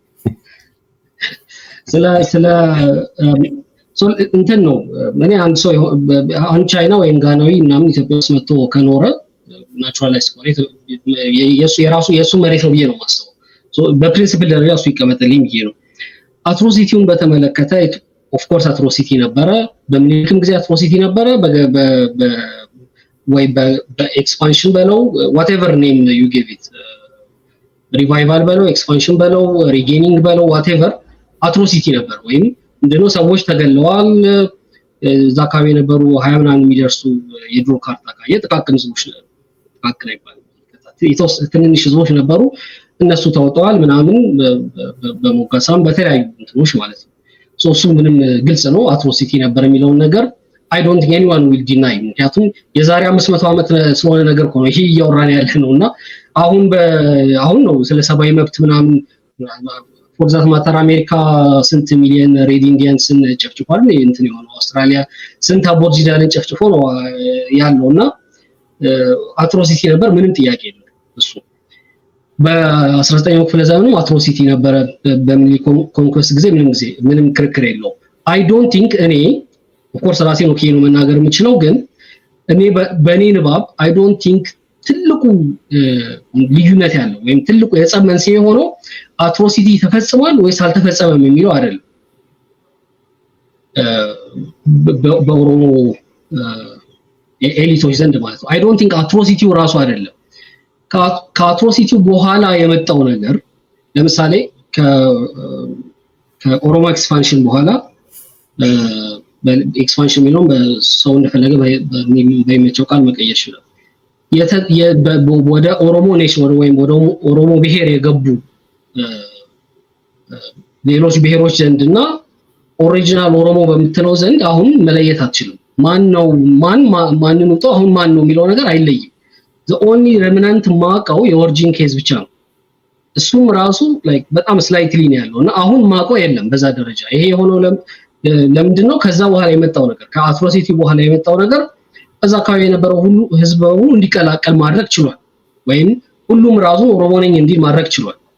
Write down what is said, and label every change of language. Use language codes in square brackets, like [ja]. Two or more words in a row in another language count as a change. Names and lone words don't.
[am] ስለ እንትን ነው እኔ አንድ ሰው አንድ ቻይና ወይም ጋናዊ ምናምን ኢትዮጵያ ውስጥ መጥቶ ከኖረ ናቹራላይዝ ኮሬት የሱ መሬት ነው ብዬ ነው የማስበው። በፕሪንሲፕል ደረጃ እሱ ይቀመጥልኝ ብዬ ነው። አትሮሲቲውን በተመለከተ [en] of course [am] አትሮሲቲ ነበረ። በምኒልክም ጊዜ አትሮሲቲ ነበረ። ወይ በኤክስፓንሽን በለው [en] whatever name you give it [am] ሪቫይቫል በለው ኤክስፓንሽን በለው ሪጌኒንግ በለው whatever አትሮሲቲ ነበር። ወይም እንደሆነ ሰዎች ተገለዋል። እዛ አካባቢ የነበሩ 20 ምናምን የሚደርሱ የድሮ ካርታ ካየ ጥቃቅን ህዝቦች ጥቃቅን አይባልም ትንንሽ ህዝቦች ነበሩ። እነሱ ተወጣዋል ምናምን በሞጋሳም በተለያዩ እንትኖች ማለት ነው። እሱ ምንም ግልጽ ነው አትሮሲቲ ነበር የሚለውን ነገር [en] I don't think anyone will deny [am] ምክንያቱም የዛሬ 500 ዓመት ስለሆነ ነገር ነው ይሄ እያወራን ያለ ነውና አሁን ነው ስለ ሰብአዊ መብት ምናምን [en] for that matter [am] አሜሪካ ስንት ሚሊዮን ሬድ ኢንዲያንስን ጨፍጭፏል እንትን የሆነው አውስትራሊያ ስንት አቦርጂናልን ጨፍጭፎ ነው ያለውና አትሮሲቲ ነበር ምንም ጥያቄ የለም እሱ በ19ኛው ክፍለ ዘመኑ አትሮሲቲ ነበር በሚሊ ኮንኩዌስት ጊዜ ምንም ክርክር የለው [en] I don't think [am] እኔ [en] of course [am] ራሴ ነው ከየኑ መናገር የምችለው ግን እኔ በኔ ንባብ [en] I don't think [am] ትልቁ ልዩነት ያለው ወይም ትልቁ የጸብ መንስኤ ሆኖ አትሮሲቲ ተፈጽሟል ወይስ አልተፈጸመም የሚለው አይደለም በኦሮሞ ኤሊቶች ዘንድ ማለት ነው [en] I don't think [am] አትሮሲቲው ራሱ አይደለም ከአትሮሲቲው በኋላ የመጣው ነገር ለምሳሌ ከኦሮሞ ኤክስፓንሽን በኋላ በኤክስፓንሽን የሚለውን በሰው እንደፈለገ በሚመቸው ቃል መቀየር ይችላል ወደ ኦሮሞ ኔሽን ወይም ወደ ኦሮሞ ብሔር የገቡ ሌሎች ብሔሮች ዘንድና ኦሪጂናል ኦሮሞ በምትለው ዘንድ አሁን መለየት አትችልም ማንን ነው አሁን ማን ነው የሚለው ነገር አይለይም [en] the only remnant [am] ማቀው የኦሪጂን ኬዝ ብቻ ነው እሱም ራሱ like በጣም ስላይትሊ ነው ያለውና አሁን ማቀው የለም በዛ ደረጃ ይሄ የሆነው ለምንድነው ከዛ በኋላ የመጣው ነገር ከአትሮሲቲ በኋላ የመጣው ነገር እዛ አካባቢ የነበረው ሁሉ ህዝቡ እንዲቀላቀል ማድረግ ችሏል ወይም ሁሉም ራሱ ኦሮሞ ነኝ እንዲል ማድረግ ችሏል